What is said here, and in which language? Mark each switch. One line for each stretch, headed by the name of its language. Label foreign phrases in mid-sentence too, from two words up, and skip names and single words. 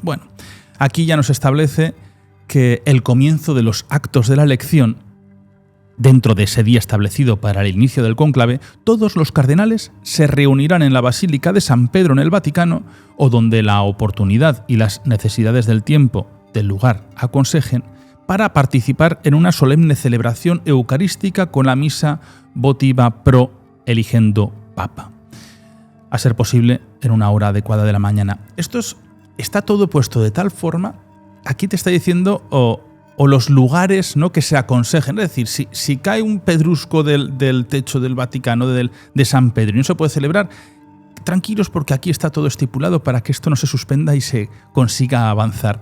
Spanish: Bueno, aquí ya nos establece que el comienzo de los actos de la elección Dentro de ese día establecido para el inicio del cónclave, todos los cardenales se reunirán en la Basílica de San Pedro en el Vaticano, o donde la oportunidad y las necesidades del tiempo, del lugar, aconsejen, para participar en una solemne celebración eucarística con la misa votiva
Latin: pro eligendo Papa.
Spanish: A ser posible, en una hora adecuada de la mañana. Está todo puesto de tal forma, aquí te está diciendo o los lugares, ¿no?, que se aconsejen. Es decir, si cae un pedrusco del techo del Vaticano, de San Pedro, y no se puede celebrar, tranquilos porque aquí está todo estipulado para que esto no se suspenda y se consiga avanzar.